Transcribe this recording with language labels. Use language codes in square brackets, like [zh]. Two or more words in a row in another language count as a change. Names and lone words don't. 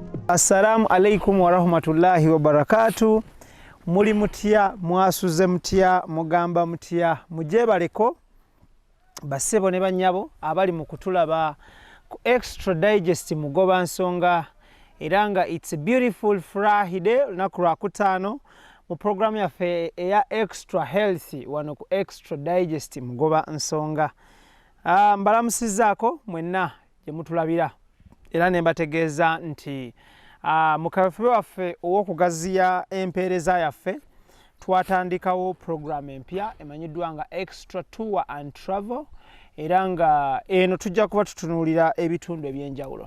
[ar] السلام عليكم ورحمة الله وبركاته. [lg] Muli mutya, mwasuze mutya, mugamba mutya, mujebaleko basebo ne banyabo abali mu kutulaba ku Extra Digest mugoba nsonga eranga [en] it's a beautiful Friday [lg] lunaku lwa kutaano mu program yaffe eya Extra Healthy wano ku Extra Digest mugoba nsonga. Mbalamusizaako mwenna gye mutulabira era ne mbategeeza nti mu kafe waffe ow'okugaziya empeereza yaffe twatandikawo program empya emanyiddwa nga Extra Tour and Travel era nga eno tujja kuba tutunuulira ebitundu ebyenjawulo.